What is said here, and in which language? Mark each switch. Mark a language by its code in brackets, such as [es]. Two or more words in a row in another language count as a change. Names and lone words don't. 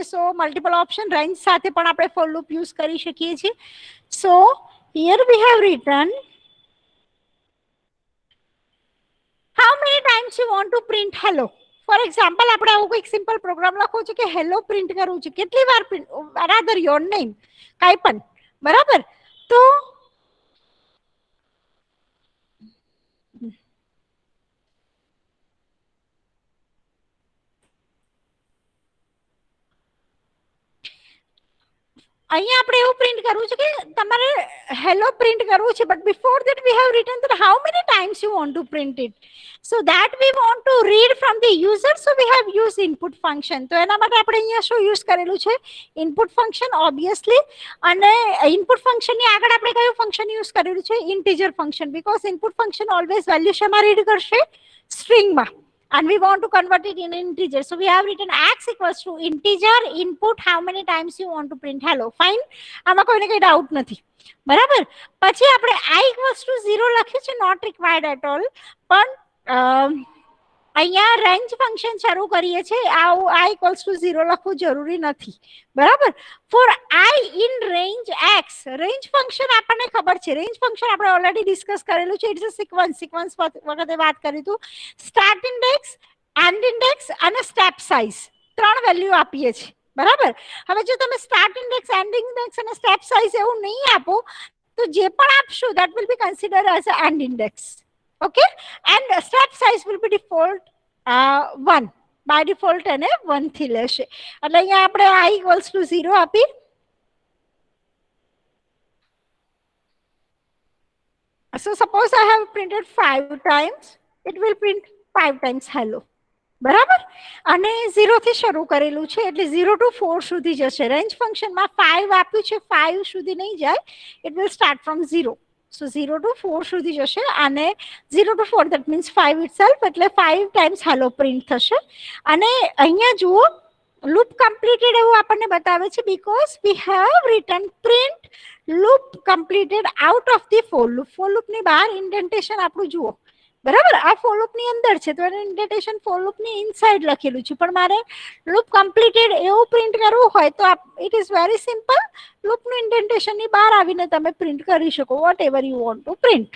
[gu] સો [en] multiple option range [gu] સાથે પણ આપણે [en] for loop use [gu] કરી શકીએ છીએ. [en] so here we have written how many times you want to print hello. for example [gu] આપણે આવું કોઈ [en] simple program [gu] લખવું છે કે [en] hello print [gu] કરવું છે, કેટલી વાર પ્રિન્ટ, [en] rather your name, [gu] કાંઈ પણ, બરાબર. તો અહીંયા આપણે એવું પ્રિન્ટ કરવું છે કે તમારે [en] hello print [gu] કરવું છે, [en] but before that we have written that how many times you want to print it. So that we want to read from the user, so we have used input function. [gu] તો એના માટે આપણે અહીંયા શું યુઝ કરેલું છે? [en] input function obviously. [gu] અને [en] input functionની [gu] આગળ આપણે કયું [en] function use [gu] કરેલું છે? [en] integer function, because input function always value [gu] શેમાં રીડ કરશે? સ્ટ્રિંગમાં. [en] And we want to convert it in integer, so we have written x equals to integer input how many times you want to print hello. Fine, [gu] આમાં કોઈને કઈ ડાઉટ નથી, બરાબર. પછી આપણે [en] i equals to [gu] 0 લખ્યું છે, [en] not required at all. [gu] પણ અહીંયા રેન્જ ફંક્શન શરૂ કરીએ છીએ, આવું [en] i equals to [gu] 0 લખવું જરૂરી નથી, બરાબર. [en] for i in range x, range function [gu] આપણને ખબર છે, [en] range function [gu] આપણે [en] already discuss [gu] કરેલું છે. [en] it's a sequence [gu] વખતે વાત કરી હતું. [en] start index, end index [gu] અને [en] step size, [gu] ત્રણ વેલ્યુ આપીએ છીએ, બરાબર. હવે જો તમે [en] start index, end index [gu] અને [en] step size [gu] એવું નહીં આપો તો જે પણ આપશો [en] that will be considered as an end index. Okay, and step size will be default 1 by default [gu] એને 1 થી લેશે. એટલે અહીંયા આપણે [en] i equals to [gu] 0 આપી. [en] So suppose I have printed 5 times, it will print 5 times hello, [gu] બરાબર. અને 0 થી શરૂ કરેલું છે એટલે 0 to 4 સુધી જશે. રેન્જ ફંક્શનમાં 5 આપ્યું છે, 5 સુધી નહીં જાય, [en] it will start from 0. [gu] So 0 to 4 સુધી જશે અને 0 to 4 [en] that means 5 itself, [gu] એટલે 5 [en] times hello print [gu] થશે. અને અહીંયા જુઓ [en] loop completed [gu] એવું આપણને બતાવે છે, [en] because we have written print loop completed out of the for loop. for loop [gu] ની બહાર ઇન્ડેન્ટેશન આપણું જુઓ, બરાબર. આ [en] for loop [gu] ની અંદર છે તો એનું ઇન્ડેન્ટેશન [en] for loop [gu] ની ઇનસાઇડ લખેલું છે. પણ મારે [en] loop completed [gu] એવું પ્રિન્ટ કરવું હોય તો [en] it is very simple. [gu] લૂપ નું ઇન્ડેન્ટેશન ની બહાર આવીને તમે પ્રિન્ટ કરી શકો [en] what ever you want to print.